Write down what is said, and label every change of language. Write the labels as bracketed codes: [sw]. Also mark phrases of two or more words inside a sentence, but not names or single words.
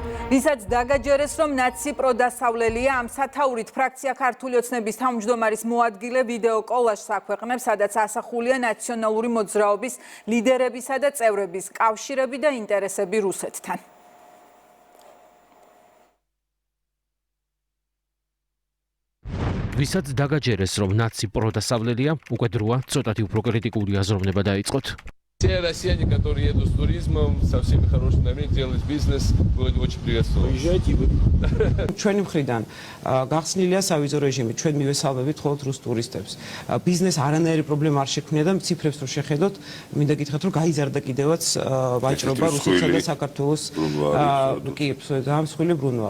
[ka] ვისაც დაგაჯერეს, რომ ნაცი პროდასავლელია, ამ სათაურით ფრაქცია ქართული ოცნების თავმჯდომარის მოადგილე ვიდეო კოლაჟს აქვეყნებს, სადაც ასახულია ნაციონალური მოძრაობის ლიდერებისა და წევრების კავშირები და ინტერესები რუსეთთან. ვისაც დაგაჯერეს, რომ ნაცი პროდასავლელია, უკვე დროა ცოტათი უფრო კრიტიკული აზროვნება დაიწყოთ. [ru] Все россияне, которые едут с туризмом, со всеми хорошими намерениями, делают бизнес, будет очень приветствовать. Уезжайте вы. [ka] ჩვენი მხრიდან გახსნილია სავიზო რეჟიმი, ჩვენ მივესალმებით მხოლოდ რუს ტურისტებს. ბიზნეს არანაირი პრობლემა არ შექმნია და ციფრებს რო შეხედოთ, მინდა გითხრათ, რომ გაიზარდა კიდევაც ვაჭრობა რუსეთსა და საქართველოს კი, დამსხვილი ბრუნვა.